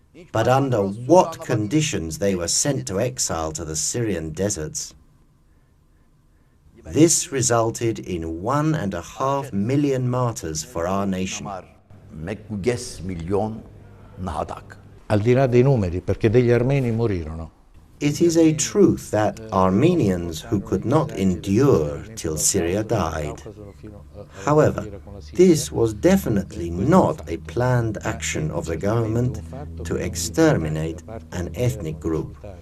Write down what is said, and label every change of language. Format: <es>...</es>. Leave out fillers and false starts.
<en>But under what conditions they were sent to exile to the Syrian deserts. This resulted in 1.5 million martyrs for our nation.</en> <it>Al di là dei numeri, perché degli armeni morirono.</it> <en>It is a truth that Armenians who could not endure till Syria died. However, this was definitely not a planned action of the government to exterminate an ethnic group.</en>